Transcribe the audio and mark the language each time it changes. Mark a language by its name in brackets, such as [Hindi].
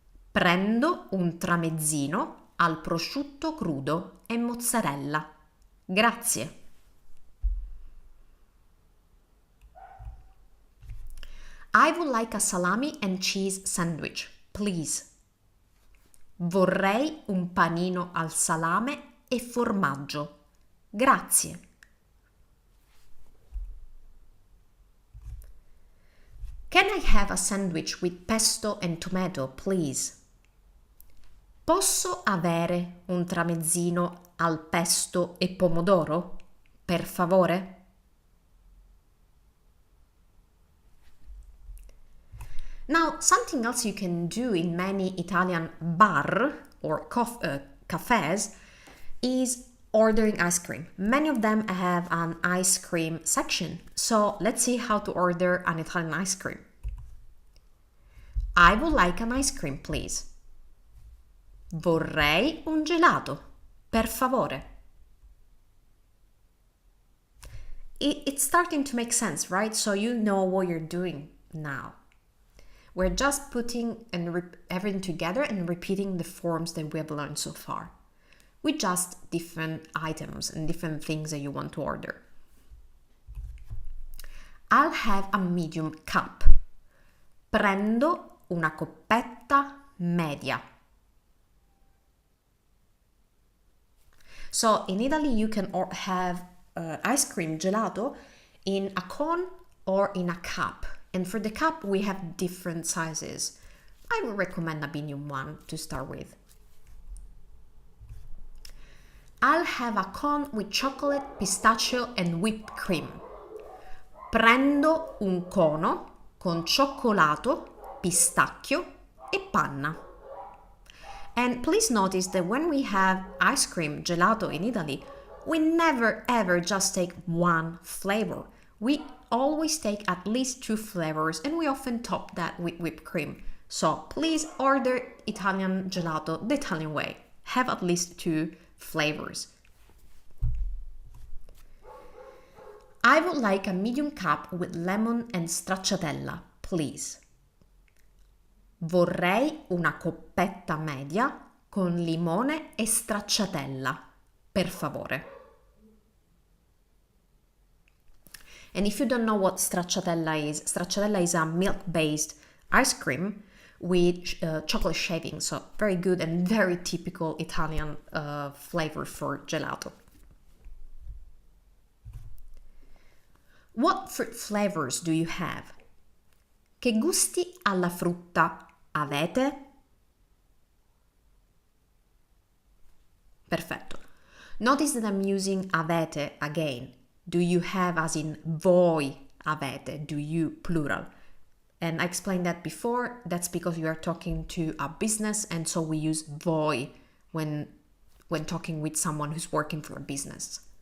[Italian] Prendo un tramezzino al prosciutto crudo e mozzarella. Grazie. [English] I would like a salami and cheese sandwich, please. [Italian] Vorrei un panino al salame e formaggio. Grazie. [English] Can I have a sandwich with pesto and tomato, please? [Italian] Posso avere un tramezzino al pesto e pomodoro, per favore? [English] Now, something else you can do in many Italian bar or cafes is ordering ice cream. Many of them have an ice cream section. So let's see how to order an Italian ice cream. I would like an ice cream, please. [Italian] Vorrei un gelato, per favore. [English] It's starting to make sense, right? So you know what you're doing now. We're just putting everything together and repeating the forms that we have learned so far, with just different items and different things that you want to order. I'll have a medium cup. [Italian] Prendo una coppetta media. [English] So in Italy, you can have ice cream, gelato, in a cone or in a cup. And for the cup, we have different sizes. I would recommend a medium one to start with. I'll have a cone with chocolate, pistachio and whipped cream. [Italian] Prendo un cono con cioccolato, pistacchio e panna. [English] And please notice that when we have ice cream, gelato in Italy, we never ever just take one flavor. We always take at least 2 flavors and we often top that with whipped cream. So please order Italian gelato the Italian way. Have at least 2 flavors. I would like a medium cup with lemon and stracciatella, please. [Italian] Vorrei una coppetta media con limone e stracciatella, per favore. [English] And if you don't know what stracciatella is a milk-based ice cream with chocolate shaving, so very good and very typical Italian flavor for gelato. What fruit flavors do you have? [Italian] Che gusti alla frutta avete? Perfetto. [English] Notice that I'm using avete again. Do you have as in voi avete, do you plural. And I explained that before, that's because you are talking to a business and so we use voi when talking with someone who's working for a business.